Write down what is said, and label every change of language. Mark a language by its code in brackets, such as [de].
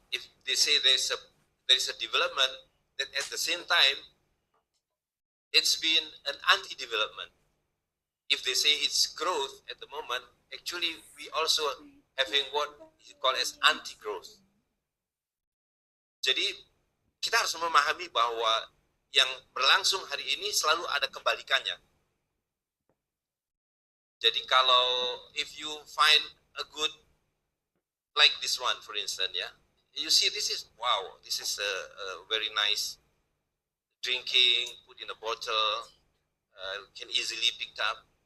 [en] If they say there is a development, that at the same time, it's been an anti-development. If they say it's growth at the moment, actually we also having what is called as anti-growth. [id] Jadi kita harus memahami bahwa yang berlangsung hari ini selalu ada kebalikannya. Jadi kalau [en] if you find a good, like this one for instance, yeah, you see this is, wow, this is a very nice drinking, put in a bottle, can easily picked up.